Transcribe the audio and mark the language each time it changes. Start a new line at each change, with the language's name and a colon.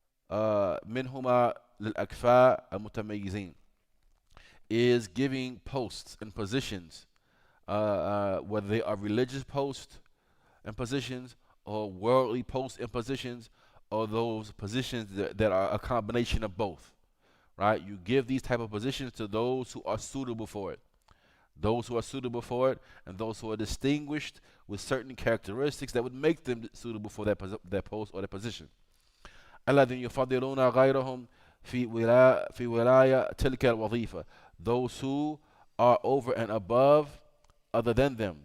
Arabic: منهما للأكفاء المتميزين,
English: is giving posts and positions, whether they are religious posts and positions or worldly posts and positions, or those positions that are a combination of both. Right? You give these type of positions to those who are suitable for it. Those who are suitable for it, and those who are distinguished with certain characteristics that would make them suitable for their post or their position.
Arabic: الذين يفضلون غيرهم في ولاية تلك الوظيفة.
English: Those who are over and above other than them.